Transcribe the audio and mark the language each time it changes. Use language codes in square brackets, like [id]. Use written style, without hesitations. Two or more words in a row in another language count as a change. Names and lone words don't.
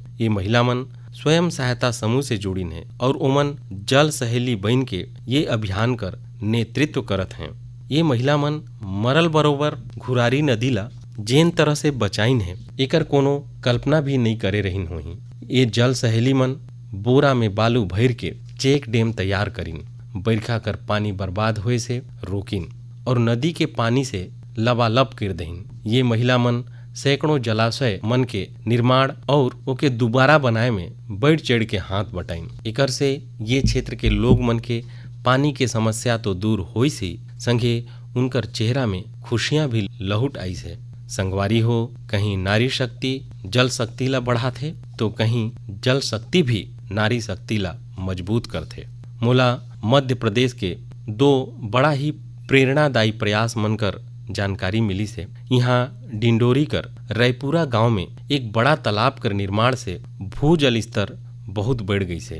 [hne] ये महिला मन स्वयं सहायता समूह से जुड़िन है और ओमन जल सहेली बन के ये अभियान कर नेतृत्व करत हैं। ये महिला मन मरल बरोबर घुरारी नदी ला जेन तरह से बचाइन है, एकर कोनो कल्पना भी नहीं करे रहिन होही। ये जल सहेली मन बोरा में बालू भर के चेक डैम तैयार करिन, बरखा कर पानी बर्बाद होए से रोकिन और नदी के पानी से लबालब कर दहिन। ये महिला मन सैकड़ों जलाशय मन के निर्माण और ओके दोबारा बनाए में बढ़ चढ़ के हाथ बटाइन। एकर से ये क्षेत्र के लोग मन के पानी के समस्या तो दूर होई सी, संगे उनकर चेहरा में खुशियां भी लहुट आई से। संगवारी हो, कहीं नारी शक्ति जल शक्ति ला बढ़ाथे तो कहीं जल शक्ति भी नारी शक्ति ला मजबूत करथे। मोला मध्य प्रदेश के दो बड़ा ही प्रेरणादायी प्रयास मनकर जानकारी मिली से। यहाँ डिंडोरी कर रायपुरा गांव में एक बड़ा तालाब कर निर्माण से भूजल स्तर बहुत बढ़ गई से।